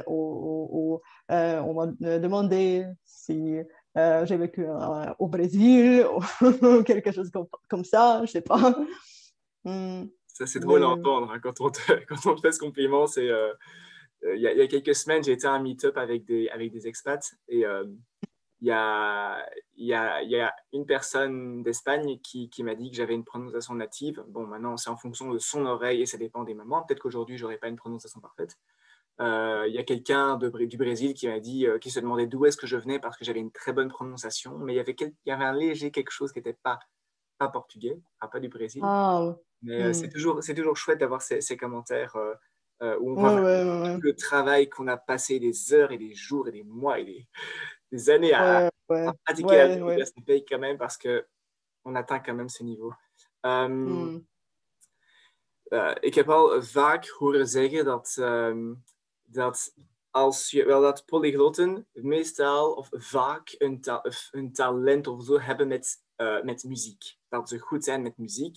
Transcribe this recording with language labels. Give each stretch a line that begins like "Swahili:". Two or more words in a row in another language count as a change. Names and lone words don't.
French: On m'a demandé si j'ai vécu au Brésil ou quelque chose comme ça, je sais pas. Ça, c'est drôle à Mais entendre hein, quand on te fait ce compliment. Il y a quelques semaines, j'ai été à un meet-up avec des expats et il y a, il y a une personne d'Espagne qui m'a dit que j'avais une prononciation native. Bon, maintenant, c'est en fonction de son oreille et ça dépend des moments. Peut-être qu'aujourd'hui, je n'aurai pas une prononciation parfaite. Il y a quelqu'un du Brésil qui m'a dit, qui se demandait d'où est-ce que je venais parce que j'avais une très bonne prononciation, mais il y avait un léger quelque chose qui n'était pas portugais, pas du Brésil. ah, Mais hmm. c'est toujours chouette d'avoir ces commentaires où on voit Ouais, vraiment ouais, ouais, tout le travail qu'on a passé des heures et des jours et des mois et des années ouais, à ouais, pratiquer la ouais, langue ouais. à ce pays quand même parce qu'on atteint quand même ce niveau. Um, Hmm.
Dutch: Ik heb al vaak horen zeggen dat als je wel dat polyglotten meestal of vaak een talent of zo hebben met muziek. Dat ze goed zijn met muziek.